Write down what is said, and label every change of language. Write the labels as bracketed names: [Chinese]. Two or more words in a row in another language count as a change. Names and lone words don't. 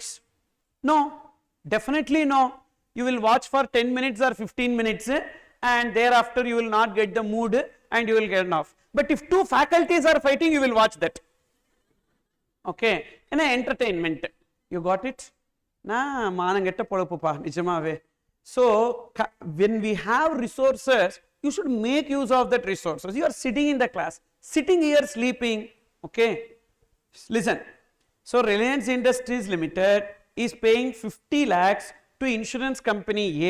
[English] No, definitely no. You will watch for 10 minutes or 15 minutes and thereafter you will not get the mood and you will get off. But if 2 faculties are fighting, you will watch that. Okay, and entertainment. You got it? [Tamil] நா மானங்கெட்ட பொழப்பு பா நிஜமாவே. [English] So when we have resources, you should make use of that resources. You are sitting in the class, sitting here sleeping. Okay, listen. So Reliance Industries Limited is paying 50 lakhs to insurance company A.